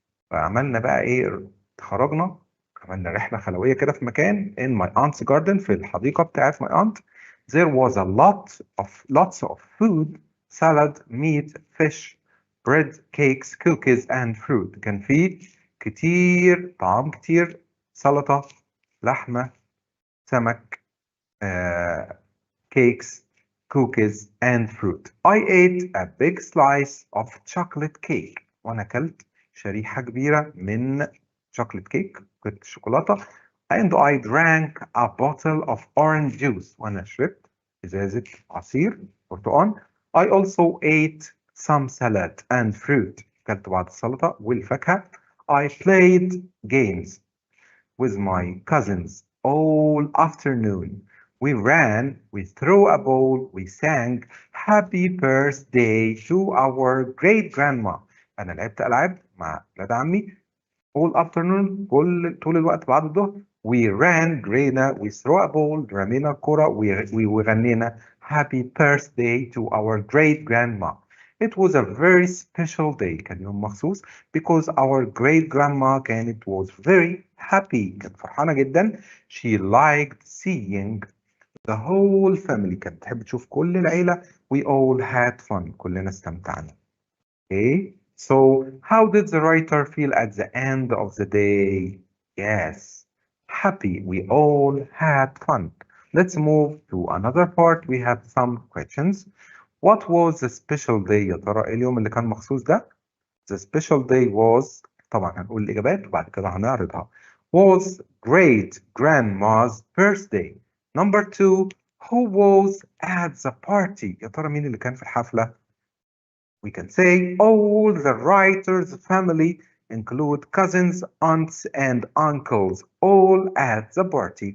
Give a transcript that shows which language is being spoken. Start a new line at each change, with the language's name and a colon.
Arabic: فعملنا بقى ايه، خرجنا عملنا رحلة خلوية كده في مكان
English: in my aunt's garden،
Arabic: في الحديقة بتاعت
English: my aunt. There was a lots of food, salad, meat, fish, bread, cakes, cookies and fruit.
Arabic: كان في كتير طعام كتير، سلطة، لحمة، سمك،
English: cakes, cookies and fruit. I ate a big slice of chocolate cake.
Arabic: وأنا أكلت شريحة كبيرة من
English: chocolate cake،
Arabic: كنت شوكولاتة.
English: And I drank a bottle of orange juice.
Arabic: وأنا شربت إزازة عصير برتقال.
English: I also ate some salad and fruit.
Arabic: أكلت بعض السلطة والفاكهة.
English: I played games with my cousins all afternoon. We ran, we threw a ball, we sang happy birthday to our great grandma.
Arabic: أنا لعبت ألعاب مع ولاد عمي
English: all afternoon،
Arabic: طول الوقت بعد الظهر.
English: We ran،
Arabic: جرينا،
English: we threw a ball،
Arabic: رمينا الكرة، وغنينا
English: happy birthday to our great grandma. It was a very special day،
Arabic: كان يوم مخصوص
English: because our great grandma كانت was very happy،
Arabic: كانت فرحانة جدا.
English: She liked seeing the whole family،
Arabic: كانت تحب تشوف كل العيلة.
English: We all had fun،
Arabic: كلنا استمتعنا.
English: Okay, so how did the writer feel at the end of the day? Yes, happy. We all had fun. Let's move to another part. We have some questions. What was the special day
Arabic: يا ترى؟ إيه اليوم اللي كان مخصوص ده؟
English: The special day was،
Arabic: طبعا هنقول الإجابات وبعد كده هنعرضها.
English: Was great grandma's birthday. Number two, who was at the party؟
Arabic: يا ترى مين اللي كان في الحفلة؟
English: We can say all the writer's family include cousins, aunts and uncles all at the party.